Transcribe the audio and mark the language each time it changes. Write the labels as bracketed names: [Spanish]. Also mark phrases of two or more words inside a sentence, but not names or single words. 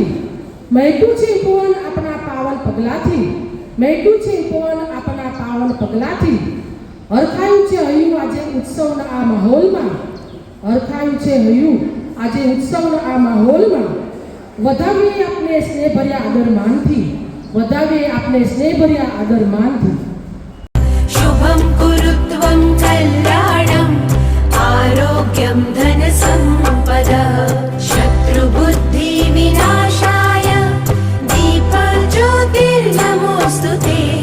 [Gujarati] મહેક્યું છે પવન આપણા પાવન પગલાથી, મહેક્યું છે પવન આપણા પાવન પગલાથી. હરખાયું છે હૈયું આજે ઉત્સવના આ માહોલમાં, હરખાયું છે હૈયું આજે ઉત્સવના આ માહોલમાં. વધાવીએ આપણે સ્નેહ ભર્યા આદર માનથી, વધાવીએ આપણે સ્નેહ ભર્યા આદર માનથી. [Sanskrit] शुभं कुरुत्वं कल्याणं आरोग्यं धन सम्पदः शत्रुबुद्धि विनाशाय दीपज्योतिर्नमोऽस्तुते।